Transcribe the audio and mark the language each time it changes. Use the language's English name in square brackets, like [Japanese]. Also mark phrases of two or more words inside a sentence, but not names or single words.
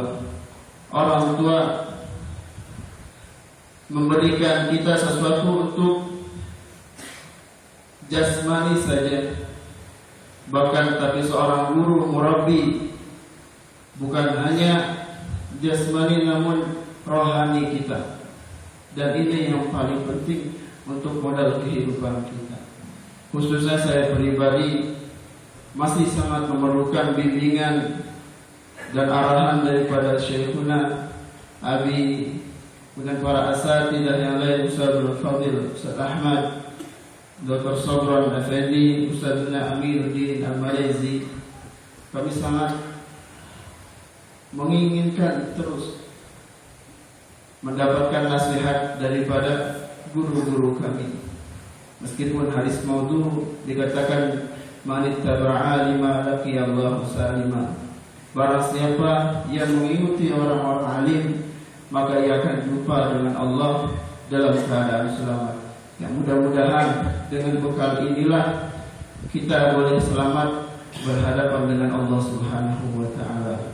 [Indonesian] Orang tua memberikan kita sesuatu untuk jasmani saja, bahkan tapi seorang guru murabbi bukan hanya jasmani namun rohani kita. Dan ini yang paling penting untuk modal kehidupan kita. Khususnya saya pribadi masih sangat memerlukan bimbingan dan arahan daripada Syekhuna Abi dan para asatidzah yang lain, Ustaz Fadil, Ustaz Ahmad, Dr. Sabran Effendi, Ustaz Amiruddin Al-Malezi. Kami sangat menginginkan terus mendapatkan nasihat daripada guru-guru kami. Meskipun hadis maudhu dikatakan [Arabic] من اتبع لما لقي الله سالما, [Indonesian] barang siapa yang mengikuti orang-orang alim maka ia akan jumpa dengan Allah dalam keadaan selamat. Yang mudah-mudahan dengan bekal inilah kita boleh selamat berhadapan dengan Allah [Arabic] سبحانه وتعالى.